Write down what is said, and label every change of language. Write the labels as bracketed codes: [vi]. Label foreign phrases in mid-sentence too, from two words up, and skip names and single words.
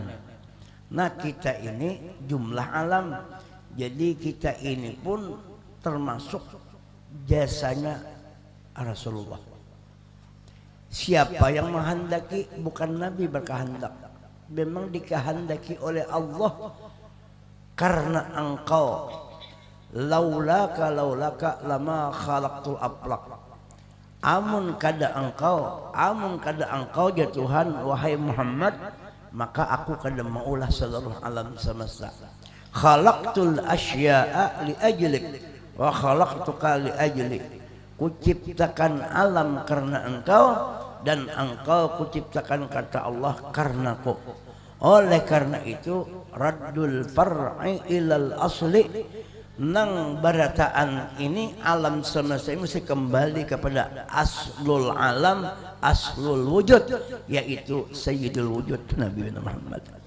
[bjn] Nah kita ini jumlah alam, jadi kita ini pun termasuk jasanya Rasulullah. Siapa yang menghendaki, bukan Nabi berkehendak, memang dikehendaki oleh Allah. Karena engkau, [ar] لولاك لما خلقت الأفلاك, [bjn] amun kada engkau ya Tuhan wahai Muhammad, maka aku kada maulah seluruh alam semesta. [ar] خلقت الأشياء لأجلك وخلقتك لأجلي. [bjn] Kuciptakan alam karena engkau, dan engkau kuciptakan kata Allah karenaku. Oleh karena itu [ar] رد الفرع إلى الأصل, [bjn] nang barataan ini alam semesta ini mesti kembali kepada [ar] أصل العالم، أصل الوجود, [bjn] yaitu [ar] سيد الوجود [bjn] Nabi Muhammad.